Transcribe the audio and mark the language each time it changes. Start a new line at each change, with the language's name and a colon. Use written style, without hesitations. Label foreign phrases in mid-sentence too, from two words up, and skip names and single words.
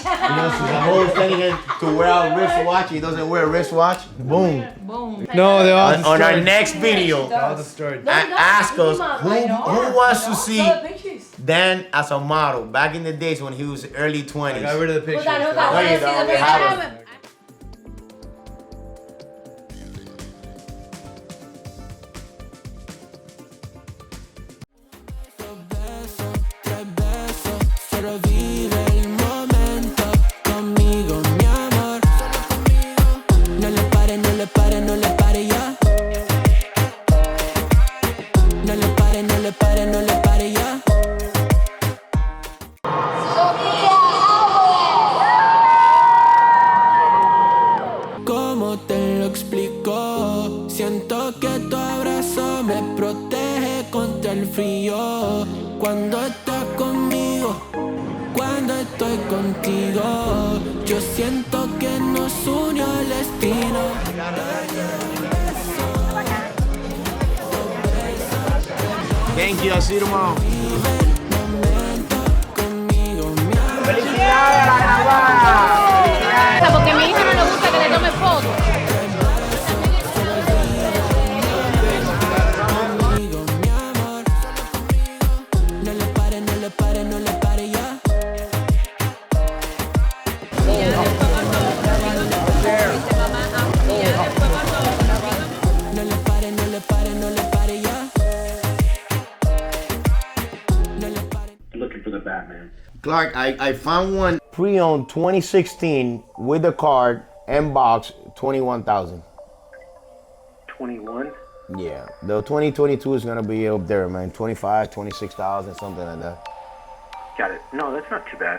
English: I'm always telling him to wear a wristwatch. He doesn't wear a wristwatch. Boom. Boom. No, they're all On our next video, all destroyed. ask us who wants to see Dan as a model back in the days when he was early 20s. I got rid of the pictures. Hold on. There you go. We have it.
Spanish: Solo vive el momento conmigo, mi amor. No le pare, no le pare, no le pare ya. No le pare, no le pare, no le pare ya. ¿Cómo te lo explico? Siento que tu abrazo me protege contra el frío. Cuando estás conmigo, cuando estoy contigo, yo siento que nos unió el destino.
English: Thank you. I'll see you tomorrow.
Spanish: Porque a mi hija no le gusta que le tome fotos. No le pare, no le pare, no le pare ya. No le pare, no le pare, no le pare ya. No le pare.
English: Looking for the Batman. Clark, I found one pre-owned 2016 with the card and box, 21,000. 21. Yeah, the 2022 is gonna be up there, man. 25, 26,000, something like that. Got it. No, that's not too bad.